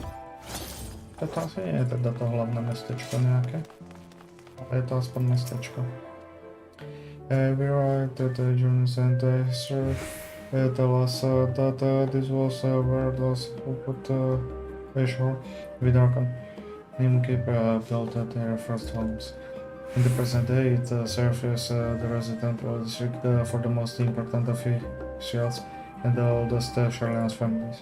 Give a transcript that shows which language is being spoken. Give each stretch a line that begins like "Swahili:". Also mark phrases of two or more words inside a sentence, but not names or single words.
Slovak: To asi je teda to hlavné mestečko nějaké. Ale je to aspoň mestečko.
English: We arrived at the journey's end. History tell us that this was where those who put ashore with Arkham Namekeeper built their first homes. In the present day, it serves the residential district for the most important officials and the oldest Charlie's families.